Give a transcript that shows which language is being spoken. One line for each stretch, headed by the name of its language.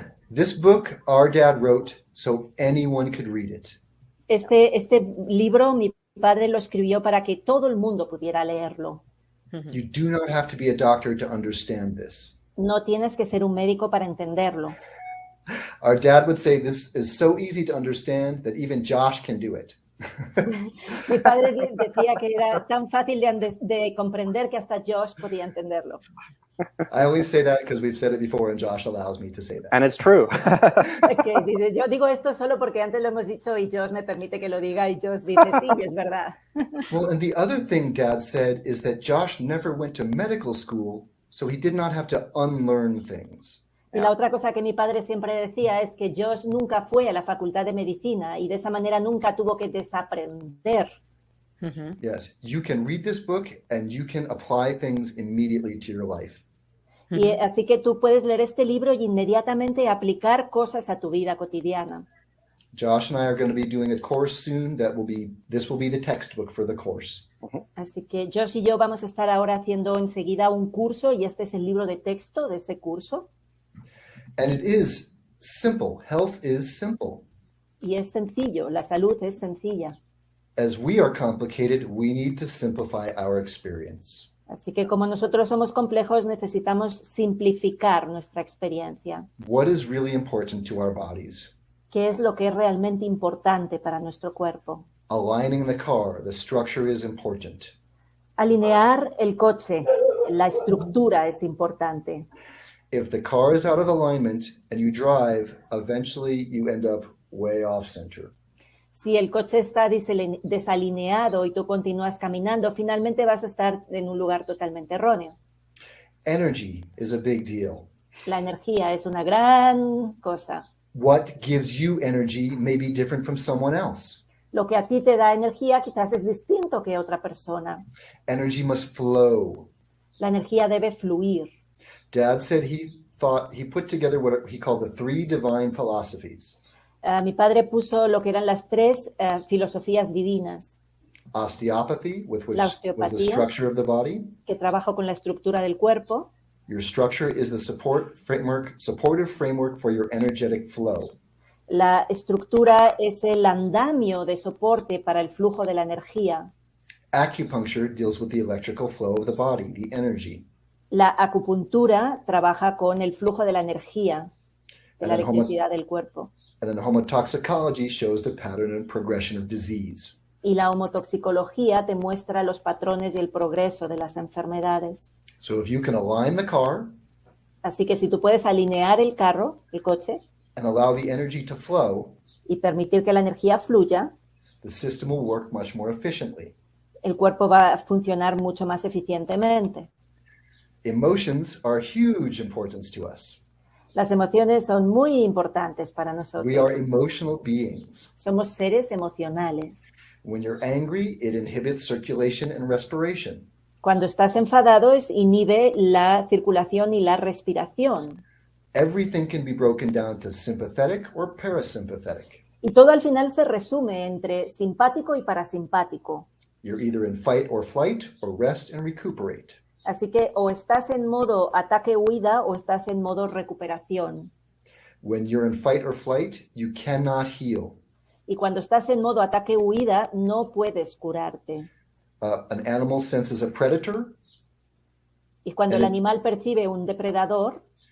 English: This book our dad wrote so anyone could read it.
Spanish: Este libro mi padre lo escribió para que todo el mundo pudiera leerlo.
English: You do not have to be a doctor to understand this.
Spanish: No tienes que ser un médico para entenderlo.
English: Our dad would say this is so easy to understand that even Josh can do it.
Spanish: Mi padre decía que era tan fácil de comprender que hasta Josh podía entenderlo.
English: I only say that because we've said it before and Josh allows me to say that. And it's true.
Spanish: Okay, dice, yo digo esto solo porque antes lo hemos dicho y Josh me permite que lo diga y Josh dice, sí, es verdad.
English: Well, and the other thing Dad said is that Josh never went to medical school, so he did not have to unlearn things.
Spanish: Y la otra cosa que mi padre siempre decía es que Josh nunca fue a la facultad de medicina y de esa manera nunca tuvo que desaprender.
English: Yes, you can read this book and you can apply things immediately to your life.
Spanish: Y así que tú puedes leer este libro y inmediatamente aplicar cosas a tu vida cotidiana.
English: Josh and I are going to be doing a course soon this will be the textbook for the course.
Spanish: Así que Josh y yo vamos a estar ahora haciendo enseguida un curso y este es el libro de texto de ese curso.
English: And it is simple. Health is simple.
Spanish: Y es sencillo, la salud es sencilla.
English: As we are complicated, we need to simplify our experience.
Spanish: Así que como nosotros somos complejos, necesitamos simplificar nuestra experiencia.
English: What is really important to our bodies?
Spanish: ¿Qué es lo que es realmente importante para nuestro cuerpo?
English: Aligning the car, the structure is important.
Spanish: Alinear el coche, la estructura es importante.
English: If the car is out of alignment and you drive, eventually you end up way off center.
Spanish: Si el coche está desalineado y tú continúas caminando, finalmente vas a estar en un lugar totalmente erróneo.
English: Energy is a big deal.
Spanish: La energía es una gran cosa.
English: What gives you energy may be different from someone else.
Spanish: Lo que a ti te da energía quizás es distinto que otra persona.
English: Energy must flow.
Spanish: La energía debe fluir.
English: Dad said he put together what he called the 3 divine philosophies.
Spanish: Mi padre puso lo que eran las 3 filosofías divinas.
English: Osteopathy, which
Spanish: La
English: was the
Spanish: osteopatía,
English: structure of the body.
Spanish: que trabaja con la estructura del cuerpo.
English: Your structure is the supportive framework for your energetic flow.
Spanish: La estructura es el andamio de soporte para el flujo de la energía.
English: Acupuncture deals with the electrical flow of the body, the energy.
Spanish: La acupuntura trabaja con el flujo de la energía, de la electricidad del cuerpo.
English: And then homotoxicology shows the pattern and progression of disease.
Spanish: Y la homotoxicología te muestra los patrones y el progreso de las enfermedades.
English: So if you can align the car
Spanish: Así que si tú puedes alinear el carro, el coche,
English: and allow the energy to flow,
Spanish: y permitir que la energía fluya,
English: the system will work much more efficiently.
Spanish: el cuerpo va a funcionar mucho más eficientemente.
English: Emotions are huge importance to us.
Spanish: Las emociones son muy importantes para
English: We are emotional beings.
Spanish: Somos seres emocionales.
English: When you're angry, it inhibits circulation and respiration.
Spanish: Cuando estás enfadado, inhibe la circulación y la respiración.
English: Everything can be broken down to sympathetic or parasympathetic.
Spanish: Y todo al final se resume entre simpático y parasimpático.
English: You're either in fight or flight or rest and recuperate.
Spanish: Así que o estás en modo ataque-huida o estás en modo recuperación.
English: When you're in fight or flight, you cannot heal.
Spanish: Y cuando estás en modo ataque-huida, no puedes curarte.
English: An animal senses a predator
Spanish: Y cuando el animal percibe un depredador,